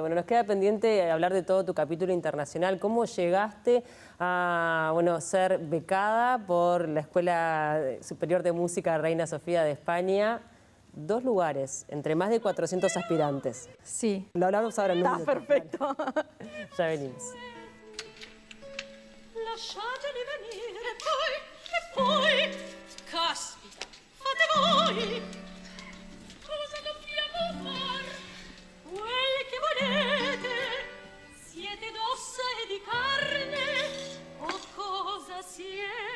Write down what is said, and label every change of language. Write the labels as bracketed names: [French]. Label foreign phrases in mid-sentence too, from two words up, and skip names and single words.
[Spanish] Bueno, nos queda pendiente hablar de todo tu capítulo internacional. ¿Cómo llegaste a ser becada por la Escuela Superior de Música Reina Sofía de España? 2 lugares, entre más de 400 aspirantes. Sí. Lo hablamos ahora en un minuto. Está perfecto. Ya venimos. [Italian] Lasciateli venire poi, caspita, fate voi. Cosa dobbiamo far? Quel che volete, siete d'ossa e di carne, o cosa siete?